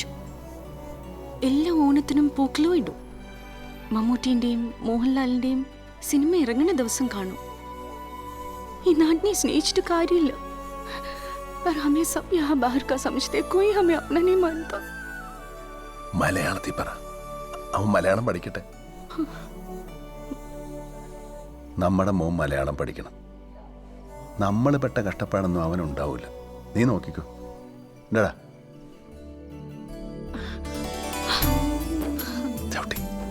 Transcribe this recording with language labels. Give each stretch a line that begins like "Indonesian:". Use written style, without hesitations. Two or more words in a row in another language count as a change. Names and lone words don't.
Malayalam: എല്ലാ ഓണത്തിനും പൂക്കളും ഇടും. മമ്മൂട്ടിൻ്റെയും മോഹൻലാലിൻ്റെയും സിനിമ ഇറങ്ങുന്ന ദിവസം കാണും. ഈ നാട്ടിനെ സ്നേഹിച്ചിട്ട് കാര്യമില്ല.
Hindi: पर हमें सब यहाँ बाहर का समझते, कोई हमें अपना नहीं मानता.
Malayalam: മലയാളത്തിൽ പറ. അവൻ മലയാളം പഠിക്കട്ടെ. നമ്മുടെ മോൻ മലയാളം പഠിക്കണം. നമ്മൾ പെട്ട കഷ്ടപ്പാടൊന്നും അവനുണ്ടാവില്ല. നീ നോക്കിക്കോ. എന്താടാ ചവിട്ടി.